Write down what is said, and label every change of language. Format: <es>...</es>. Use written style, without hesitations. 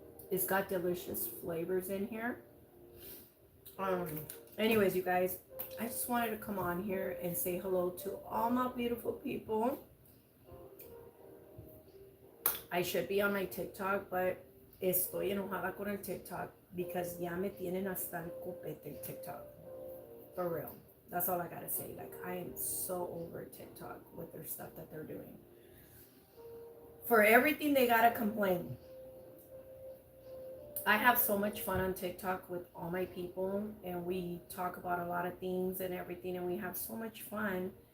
<en>It's got delicious flavors in here. Anyways, you guys, I just wanted to come on here and say hello to all my beautiful people. I should be on my TikTok, but</en> <es>estoy enojada con el TikTok</es> <en>because</en> <es>ya me tienen hasta el copete el TikTok.</es> <en>For real. That's all I gotta say. Like, I am so over TikTok with their stuff that they're doing. For everything, they gotta complain. I have so much fun on TikTok with all my people, and we talk about a lot of things and everything, and we have so much fun.</en>